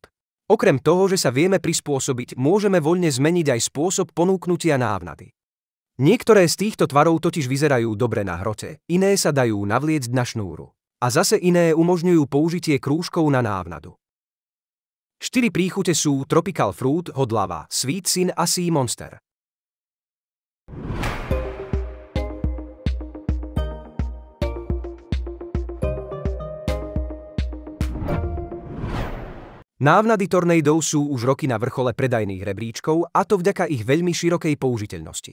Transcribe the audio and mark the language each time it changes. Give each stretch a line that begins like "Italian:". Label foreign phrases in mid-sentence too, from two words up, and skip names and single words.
Slovak: Okrem toho, že sa vieme prispôsobiť, môžeme voľne zmeniť aj spôsob ponúknutia návnady. Niektoré z týchto tvarov totiž vyzerajú dobre na hrote, iné sa dajú navliecť na šnúru. A zase iné umožňujú použitie krúžkov na návnadu. 4 príchute sú Tropical Fruit, Hot Lava, Sweet Sin a Sea Monster. Návnady Tornado sú už roky na vrchole predajných rebríčkov, a to vďaka ich veľmi širokej použiteľnosti.